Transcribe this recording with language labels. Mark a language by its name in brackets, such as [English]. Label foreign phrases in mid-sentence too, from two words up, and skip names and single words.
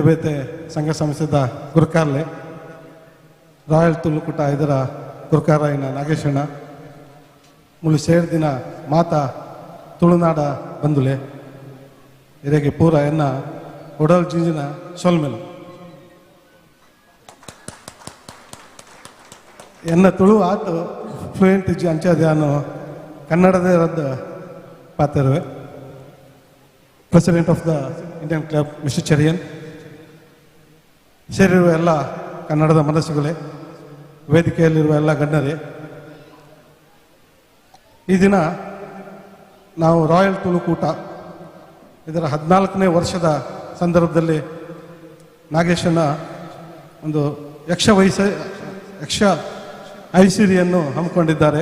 [Tulu] ಬೇತೆ ಸಂಘ ಸಂಸ್ಥೆದ ಗುರುಕಾರ್ಲೆ ರಾಯಲ್ ತುಳುಕುಟ ಇದರ ಗುರುಕಾರಾಯಿನ ನಾಗೇಶಣ್ಣ ಮುಳು ಸೇರಿದಿನ ಮಾತಾ ತುಳುನಾಡ ಬಂದುಲೆ ಇರೆಗೆ ಪೂರ ಎನ್ನ ಒಡಲ್ ಜಿಂಜಿನ ಸೊಲ್ಮೆಲು ಎನ್ನ ತುಳು ಆಟು ಫ್ಲೂಯೆಂಟ್ ಇಜ್ಜಿ ಅಂಚಾದ್ಯಾನು ಕನ್ನಡದೇ ರದ್ದು ಪಾತಿರುವೆ. [English] President of the Indian Club [Kannada] ಮಿಸ್ಟರ್ ಚೆರಿಯನ್, ಸೇರಿರುವ ಎಲ್ಲ ಕನ್ನಡದ ಮನಸ್ಸುಗಳೇ, ವೇದಿಕೆಯಲ್ಲಿರುವ ಎಲ್ಲ ಗಣ್ಯರೇ, ಈ ದಿನ ನಾವು ರಾಯಲ್ ತುಳುಕೂಟ ಇದರ 14ನೇ ವರ್ಷದ ಸಂದರ್ಭದಲ್ಲಿ ನಾಗೇಶನ ಒಂದು ಯಕ್ಷ ಐಸಿರಿಯನ್ನು ಹಮ್ಮಿಕೊಂಡಿದ್ದಾರೆ.